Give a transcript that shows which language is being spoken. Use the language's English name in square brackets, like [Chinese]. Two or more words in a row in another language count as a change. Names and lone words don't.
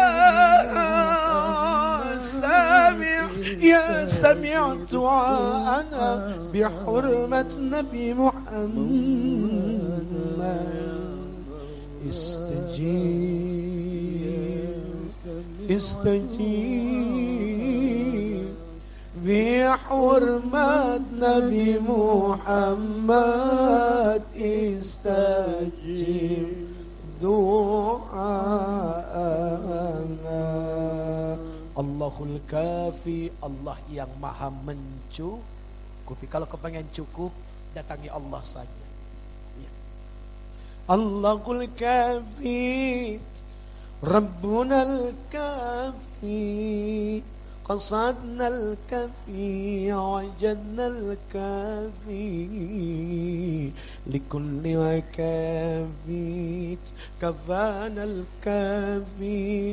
[Arabic] سميع يا سميع دعانا بحرمة نبي محمد, استجب استجب بحرمة نبي محمد استجب دعانا. الله الكافي, [Indonesian] Allah yang maha mencukupi. Kalau kepengen cukup, datangi Allah saja. Ya. [Arabic] الله الكافي ربنا الكافي, قصدنا الكفي وجدنا الكافي لكل كافي كفانا الكافي